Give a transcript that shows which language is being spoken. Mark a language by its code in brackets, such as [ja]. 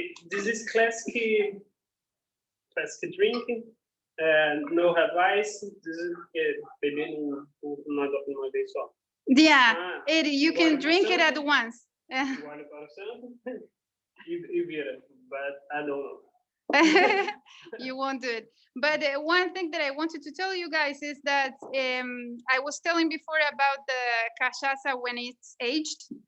[en] This is classic drinking. No advice. This is [pt] bebendo uma vez só. [en] Yeah, you can drink it at once. [pt] Guarda para o santo e vira, [en] but I don't know. You won't do it. But one thing that I wanted to tell you guys is that I was telling before about the cachaça when it's aged.